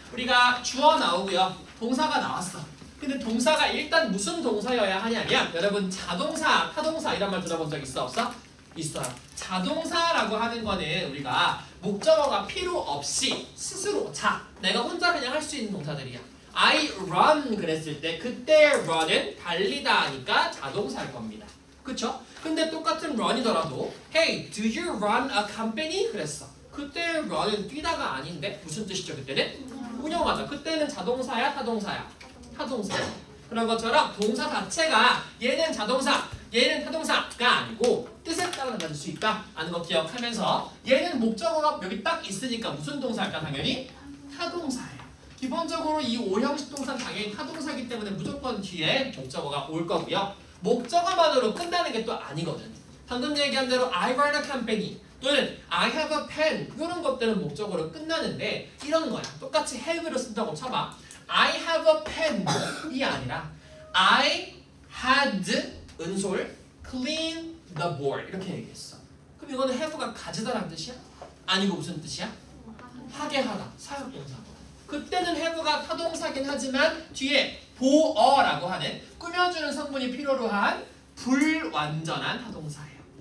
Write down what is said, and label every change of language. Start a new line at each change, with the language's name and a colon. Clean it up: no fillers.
Korean: 우리가 주어 나오고요. 동사가 나왔어. 근데 동사가 일단 무슨 동사여야 하냐면 여러분 자동사, 타동사 이런 말 들어본 적 있어? 없어? 있어요. 자동사라고 하는 거는 우리가 목적어가 필요 없이 스스로 내가 혼자 그냥 할 수 있는 동사들이야.
English: I run
Korean: 그랬을 때 그때 run은 달리다 하니까 자동사일 겁니다. 그쵸? 근데 똑같은 run이더라도
English: Hey, do you run a company?
Korean: 그랬어. 그때 run은 뛰다가 아닌데 무슨 뜻이죠 그때는? 운영하자. 그때는 자동사야 타동사야? 타동사. 그런 것처럼 동사 자체가 얘는 자동사, 얘는 타동사가 아니고 뜻에 따라 달라질 달라질 수 있다 하는 거 기억하면서 얘는 목적어가 여기 딱 있으니까 무슨 동사일까? 당연히 타동사예요. 기본적으로 이 5형식 동사는 당연히 타동사이기 때문에 무조건 뒤에 목적어가 올 거고요. 목적어만으로 끝나는 게 또 아니거든. 방금 얘기한 대로
English: I run a company
Korean: 또는
English: I have a pen
Korean: 이런 것들은 목적어로 끝나는데 이런 거야. 똑같이 have를 쓴다고 쳐봐.
English: I have a pen
Korean: 이 아니라
English: I had 은솔 clean the board
Korean: 이렇게 얘기했어. 그럼 이거는 have가 가지다라는 뜻이야? 아니고 무슨 뜻이야? 하게 하다 사역동사. 그때는 have가 타동사긴 하지만 뒤에 보어라고 하는 꾸며주는 성분이 필요로 한 불완전한 타동사예요.